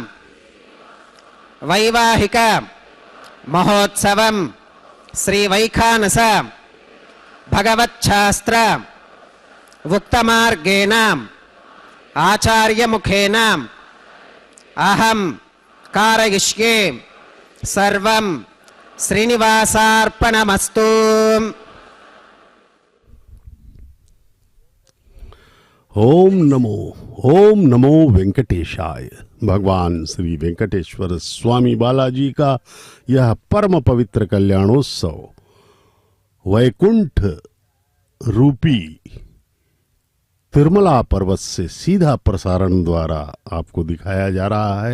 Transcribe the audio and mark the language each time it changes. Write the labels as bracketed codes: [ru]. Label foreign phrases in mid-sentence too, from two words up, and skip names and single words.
[sa] వైవాహిక మహోత్సవం శ్రీ వైఖానస భగవచ్ఛాస్త్ర ఉక్తమార్గేణ ఆచార్యముఖేన అహం కారయిష్యే సర్వం శ్రీనివాసార్పణమస్తు. ओम नमो वेंकटेशाय। [hi] भगवान श्री वेंकटेश्वर स्वामी बालाजी का यह परम पवित्र कल्याणोत्सव वैकुंठ रूपी तिरुमला पर्वत से सीधा प्रसारण द्वारा आपको दिखाया जा रहा है।